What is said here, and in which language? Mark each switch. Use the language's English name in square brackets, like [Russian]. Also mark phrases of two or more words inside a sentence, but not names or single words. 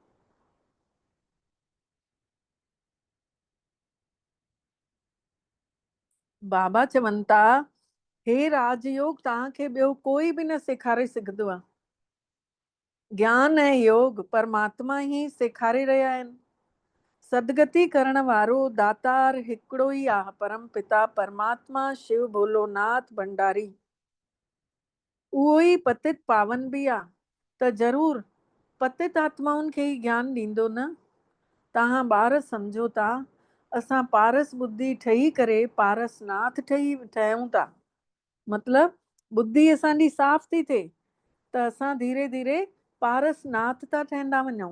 [Sindhi] बाबा चवनि था, हे राजयोग तव्हांखे ॿियो कोई बि न सेखारे सघंदो आहे। ज्ञान ऐं योग परमात्मा ई सेखारे रहिया आहिनि। सदगति करण वारो दातार हिकिड़ो ई आहे, परम पिता परमात्मा शिव भोलोनाथ भंडारी। उहो ई पतित पावन बि आहे, त ज़रूरु पतित आत्माउनि खे ई ज्ञान ॾींदो न। तव्हां ॿार सम्झो था, असां पारस ॿुधी ठही करे पारसनाथ ठहियूं था, मतिलबु ॿुधी असांजी साफ़ थी थिए त असां धीरे धीरे पारसनाथ था ठहंदा वञूं।